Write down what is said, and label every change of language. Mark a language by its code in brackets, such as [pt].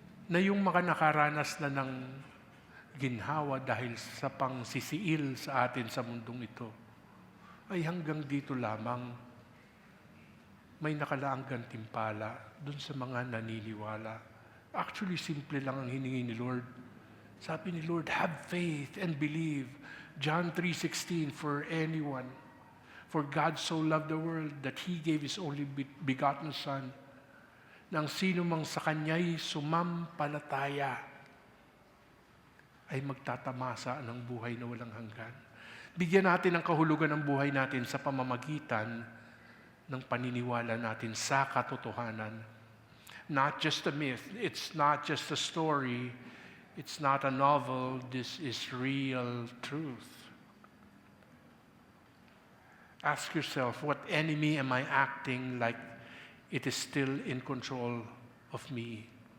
[tl] Na yung mga nakaranas na ng ginhawa dahil sa pangsisiil sa atin sa mundong ito, ay hanggang dito lamang may nakalaang gantimpala dun sa mga naniniwala. Actually, simple lang ang hiningi ni Lord. [en] Sabi ni Lord, have faith and believe. John 3:16, for anyone. For God so loved the world that He gave His only begotten Son, [tl] nang sino mang sa Kanya'y sumampalataya ay magtatamasa ng buhay na walang hanggan. Bigyan natin ng kahulugan ng buhay natin sa pamamagitan ng paniniwala natin sa katotohanan. [en] Not just a myth, it's not just a story, it's not a novel, this is real truth. Ask yourself, what enemy am I acting like it is still in control of me?